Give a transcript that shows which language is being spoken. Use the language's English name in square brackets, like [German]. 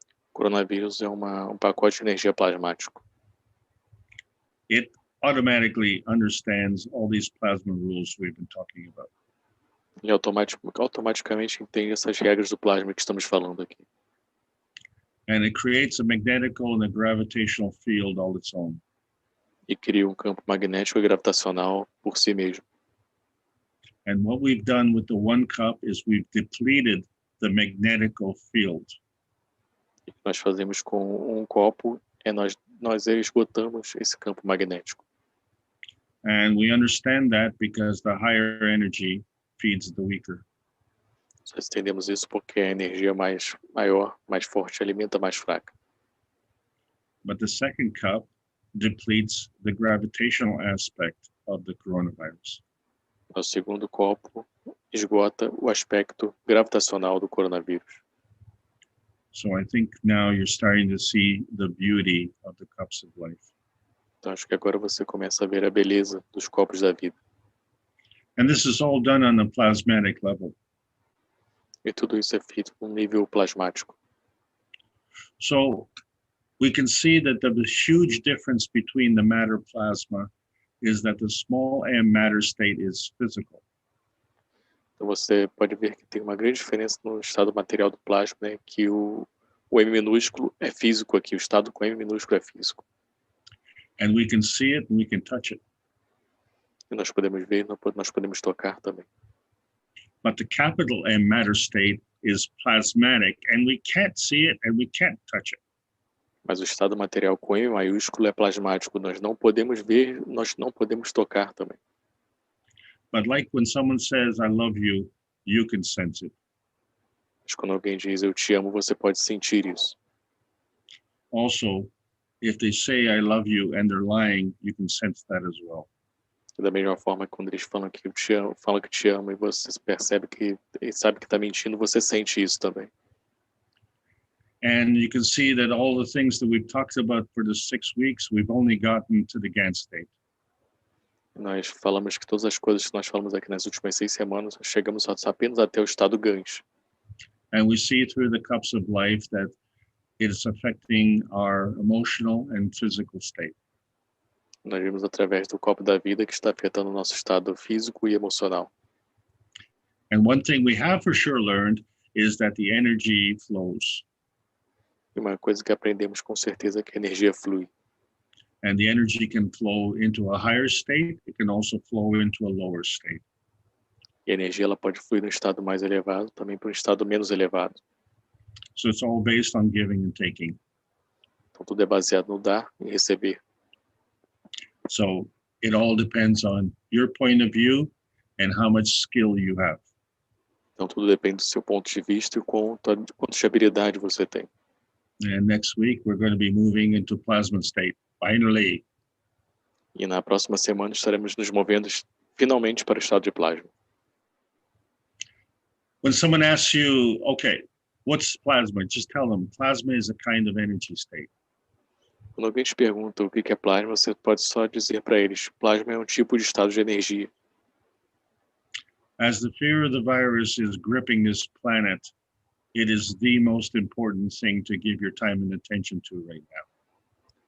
[Portuguese] O coronavírus é um pacote de energia plasmático. [English] It automatically understands all these plasma rules we've been talking about. [Portuguese] E automaticamente entende essas regras do plasma que estamos falando aqui. [English] And it creates a magnetical and a gravitational field all its own. [Portuguese] E cria um campo magnético e gravitacional por si mesmo. [English] And what we've done with the one cup is we've depleted the magnetical field. [Portuguese] O que nós fazemos com um copo é nós esgotamos esse campo magnético. [English] And we understand that because the higher energy feeds the weaker. [Portuguese] Nós entendemos isso porque a energia maior, mais forte, alimenta a mais fraca. [English] But the second cup depletes the gravitational aspect of the coronavirus. [Portuguese] O segundo copo esgota o aspecto gravitacional do coronavírus. [English] So I think now you're starting to see the beauty of the cups of life. [Portuguese] Então acho que agora você começa a ver a beleza dos copos da vida. [English] And this is all done on a plasmatic level. [Portuguese] E tudo isso é feito num nível plasmático. [English] So we can see that the huge difference between the matter plasma is that the small m matter state is physical. [Portuguese] Então você pode ver que tem uma grande diferença no estado material do plasma, né? Que o M minúsculo é físico aqui, o estado com M minúsculo é físico. [English] And we can see it and we can touch it. [Portuguese] E nós podemos ver, nós podemos tocar também. [English] But the capital M matter state is plasmatic and we can't see it and we can't touch it. [Portuguese] Mas o estado material com M maiúsculo é plasmático, nós não podemos ver, nós não podemos tocar também. [English] But like when someone says, I love you, you can sense it. [Portuguese] Mas quando alguém diz eu te amo, você pode sentir isso. [English] Also, if they say, I love you, and they're lying, you can sense that as well. [Portuguese] Da mesma forma que quando eles falam que te amo e você percebe que e sabe que está mentindo, você sente isso também. [English] And you can see that all the things that we've talked about for the 6 weeks, we've only gotten to the GAN state. [Portuguese] Nós falamos que todas as coisas que nós falamos aqui nas últimas 6 semanas, chegamos apenas até o estado GANs. [English] And we see through the cups of life that it is affecting our emotional and physical state. [Portuguese] Nós vimos através do copo da vida que está afetando o nosso estado físico e emocional. [English] And one thing we have for sure learned is that the energy flows. [Portuguese] E uma coisa que aprendemos com certeza é que a energia flui. [English] And the energy can flow into a higher state. It can also flow into a lower state. [Portuguese] E a energia ela pode fluir no estado mais elevado, também para um estado menos elevado. [English] So it's all based on giving and taking. [Portuguese] Então tudo é baseado no dar e receber. [English] So it all depends on your point of view and how much skill you have. [Portuguese] Então tudo depende do seu ponto de vista e quanto de habilidade você tem. [English] And next week, we're going to be moving into plasma state, finally. [Portuguese] E na próxima semana estaremos nos movendo finalmente para o estado de plasma. [English] When someone asks you, okay, what's plasma? Just tell them plasma is a kind of energy state. [Portuguese] Quando alguém te pergunta o que é plasma, você pode só dizer para eles, plasma é um tipo de estado de energia. [English] As the fear of the virus is gripping this planet, it is the most important thing to give your time and attention to right now.